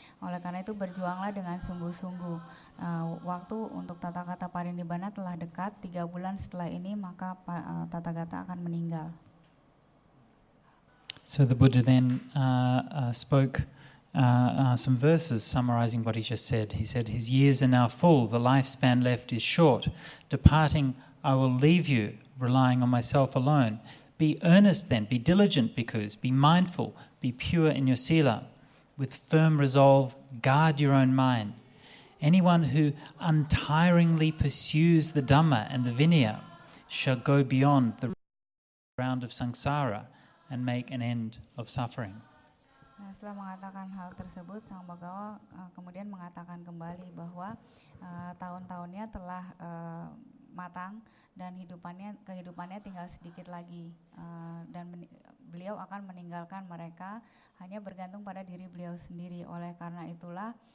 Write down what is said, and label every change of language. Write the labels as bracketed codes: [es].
[id] Oleh karena itu berjuanglah dengan sungguh-sungguh. Waktu untuk Tathagata parinibbana telah dekat. 3 bulan setelah ini maka Tathagata akan meninggal. [en] So the Buddha then spoke some verses summarizing what he just said. He said, his years are now full, the lifespan left is short. Departing, I will leave you, relying on myself alone. Be earnest then, be diligent bhikkhus, be mindful, be pure in your sila. With firm resolve, guard your own mind. Anyone who untiringly pursues the Dhamma and the Vinaya shall go beyond the round of samsara and make an end of suffering. [id] Nah, setelah mengatakan hal tersebut, Sang Bhagawa kemudian mengatakan kembali bahwa tahun-tahunnya telah matang dan kehidupannya tinggal sedikit lagi, dan beliau akan meninggalkan mereka, hanya bergantung pada diri beliau sendiri. Oleh karena itulah